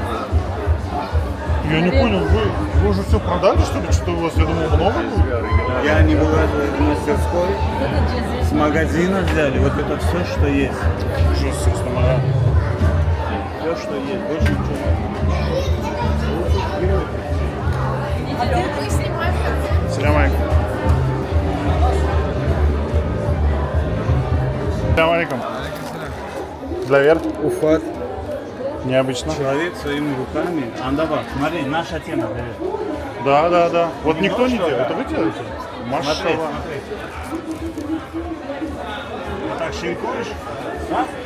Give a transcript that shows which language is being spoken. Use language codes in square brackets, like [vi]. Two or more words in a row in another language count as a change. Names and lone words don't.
[ru] Я не понял, вы уже все продали, что ли? Что у вас, я думал, много будет? Я не была в мастерской, с магазина взяли. Вот это все, что есть. Жестко, Рустамага. Все, что есть, больше ничего нет. [ar] السلام عليكم. السلام عليكم. [ru] Для Уфат. Необычно. Человек своими руками. Андава, смотри, наша тема. Да. Вот никто не делает. Это вы делаете? Смотри, Машалла. смотри. Так, шинкуешь? Да?